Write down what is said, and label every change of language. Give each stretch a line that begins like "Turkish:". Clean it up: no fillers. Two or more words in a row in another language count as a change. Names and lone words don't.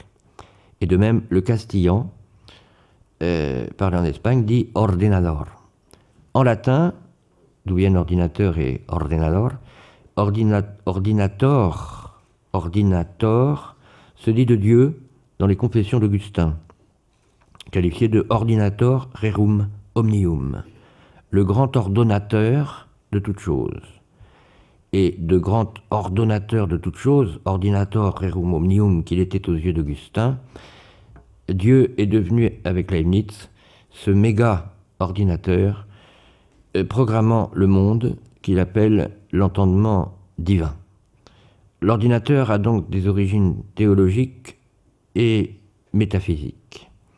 French: Et de même, le castillan, parlé en Espagne, dit ordenador. En latin, d'où viennent ordinateur et ordenador, ordinator se dit de Dieu dans les confessions d'Augustin, qualifié de
Latin: ordinator rerum omnium,
French: le grand ordonnateur de toutes choses. Et de grand ordonnateur de toutes choses,
Latin: ordinator rerum omnium
French: qu'il était aux yeux d'Augustin, Dieu est devenu, avec Leibniz, ce méga ordinateur programmant le monde qu'il appelle l'entendement divin. L'ordinateur a donc des origines théologiques et métaphysiques.